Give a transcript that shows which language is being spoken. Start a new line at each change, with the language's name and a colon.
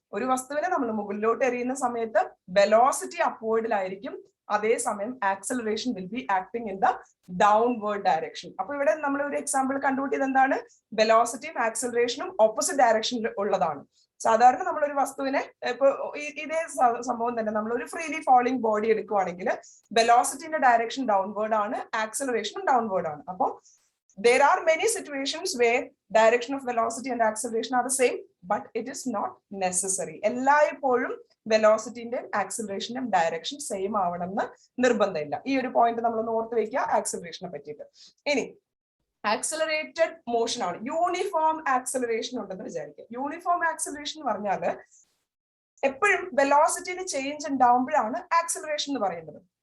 Malayalam: ഒരു വസ്തുവിനെ നമ്മൾ മുകളിലോട്ട് എറിയുന്ന സമയത്ത് വെലോസിറ്റി അപ്വേർഡിലായിരിക്കും, അതേസമയം
English: Acceleration will be acting in the downward direction.
Malayalam: അപ്പൊ ഇവിടെ നമ്മൾ ഒരു എക്സാമ്പിൾ കണ്ടുപിട്ടിയത് എന്താണ്? വെലോസിറ്റിയും ആക്സിലറേഷനും ഓപ്പോസിറ്റ് ഡയറക്ഷനിൽ ഉള്ളതാണ്. സാധാരണ നമ്മളൊരു വസ്തുവിനെ, ഇപ്പൊ ഇതേ സംഭവം തന്നെ നമ്മൾ ഒരു ഫ്രീലി ഫോളിംഗ് ബോഡി എടുക്കുവാണെങ്കിൽ വെലോസിറ്റിന്റെ ഡയറക്ഷൻ ഡൗൺവേർഡ് ആണ്, ആക്സിലറേഷനും ഡൗൺവേർഡ് ആണ്.
English: അപ്പൊ there are many situations where direction of velocity and acceleration are the same, but it is not necessary.
Malayalam: എല്ലായ്പ്പോഴും വെലോസിറ്റിന്റെയും ആക്സിലറേഷന്റെയും ഡയറക്ഷൻ സെയിം ആവണമെന്ന് നിർബന്ധമില്ല. ഈ ഒരു പോയിന്റ് നമ്മളൊന്ന് ഓർത്ത് വെക്കുക ആക്സിലറേഷനെ പറ്റിയിട്ട്. ഇനി ആക്സിലറേറ്റഡ് മോഷൻ ആണ്, യൂണിഫോം ആക്സിലറേഷൻ ഉണ്ടെന്ന് വിചാരിക്കുക. യൂണിഫോം ആക്സിലറേഷൻ എന്ന് പറഞ്ഞാല് എപ്പോഴും വെലോസിറ്റിയിൽ ചേഞ്ച് ഉണ്ടാവുമ്പോഴാണ് ആക്സിലറേഷൻ എന്ന് പറയുന്നത്.